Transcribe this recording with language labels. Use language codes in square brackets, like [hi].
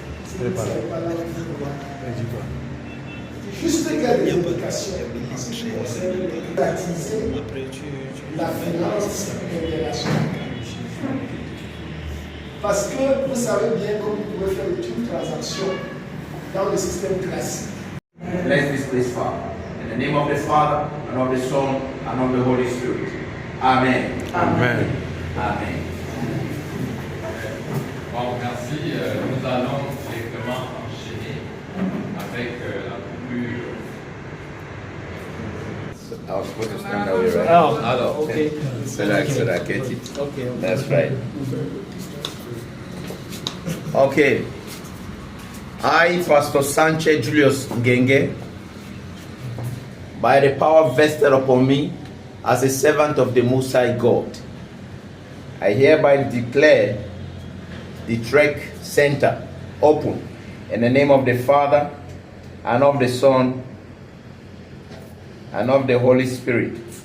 [fr] Si vous ne savez pas là, vous ne voyez pas. Juste quelques indications en ce qui concerne pratiser la finance internationale. Parce que vous savez bien que vous pouvez faire une transaction dans le système classique. [en] Bless this place, Father. In the name of the Father, and of the Son, and of the Holy Spirit. Amen. Amen. Amen. [fr] Bon, merci. Nous allons directement enchaîner avec la plus. [en] I was supposed to stand that way, right? Oh, okay. So that I get it. Okay. That's right. Okay. I, Pastor Sanchez Julius Ngenge, by the power vested upon me as a servant of the Most High God, I hereby declare the Trek Center open in the name of the Father, and of the Son, and of the Holy Spirit.